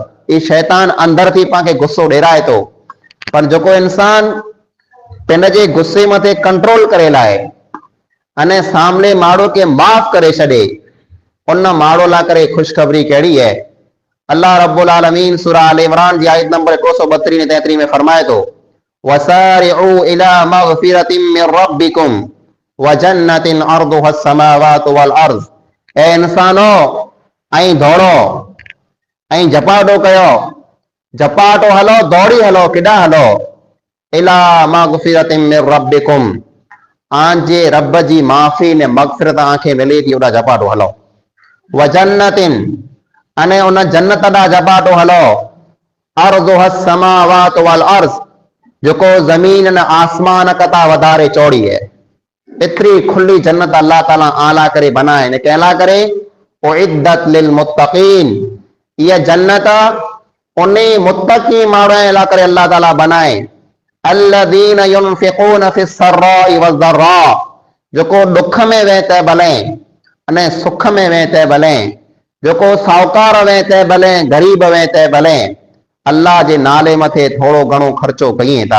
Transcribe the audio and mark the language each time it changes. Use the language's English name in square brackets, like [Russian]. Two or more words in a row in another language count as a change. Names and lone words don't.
[Kachhi] ई शैतान अंदर थी पाण खे गुस्सो ॾेराए थो। पर जेको इंसान पिंड जे गुस्से मथे कंट्रोल करे लाए अने सामने माण्हू खे माफ़ करे छॾे, उन माण्हू लाइ करे ख़ुशख़बरी कहिड़ी है। अल्लाह [Arabic] رب العالمين [Kachhi] सूरा आल इमरान जी आयत नंबर 232 ऐं 33 में फरमाए थो, [Arabic] وسارعوا إلى مغفرة من ربكم وجنة عرضها السماوات والأرض. [Kachhi] ए इंसानो ऐं दौड़ो ऐं झपाटो कयो, झपाटो हलो, दौड़ी हलो, केॾा हलो, [Arabic] إلى مغفرة من ربكم, [Kachhi] आंजे रब जी माफ़ी ने मग़फ़िरत आंखे मिले थी, ओॾा झपाटो हलो। [Arabic] وجنة, [Kachhi] अने उन जन्नत ॾांहुं झपाटो हलो, [Arabic] عرضها السماوات والأرض, [Kachhi] जेको ज़मीन न आसमान कता वधारे चौड़ी है। एतिरी खुली जन्नत अल्लाह ताला आला करे बनाए ने कहला करे [Arabic] أعدت للمتقين, [Kachhi] ये जन्नत उन्ही मुत्तकी माण्हुनि लाइ करे अल्लाह ताला बनाए, [Arabic] الذين ينفقون في السراء والضراء, [Kachhi] जेको दुख में वेह त भले अने सुख में वेह त भले, जेको साहूकार वेह त भले, गरीब वेह त भले, अल्लाह जे नाले मथे थोड़ो घणो ख़र्चो कयूं था।